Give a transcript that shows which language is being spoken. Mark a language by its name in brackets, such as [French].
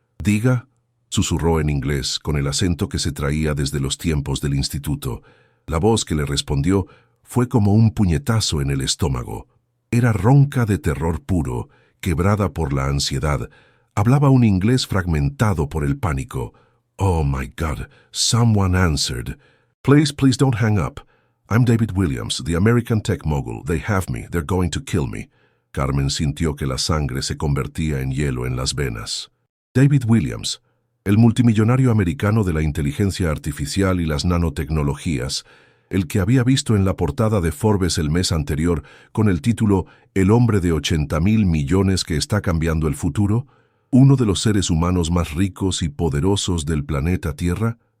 [Spanish] «Diga», susurró en inglés con el acento que se traía desde los tiempos del instituto. La voz que le respondió fue como un puñetazo en el estómago. Era ronca de terror puro, quebrada por la ansiedad. Hablaba un inglés fragmentado por el pánico. [English] «Oh my God, someone answered. Please don't hang up. I'm David Williams, the American tech mogul. They have me. They're going to kill me». [Spanish] Carmen sintió que la sangre se convertía en hielo en las venas. David Williams, el multimillonario americano de la inteligencia artificial y las nanotecnologías, el que había visto en la portada de Forbes el mes anterior con el título «El hombre de 80.000 millones que está cambiando el futuro», uno de los seres humanos más ricos y poderosos del planeta Tierra.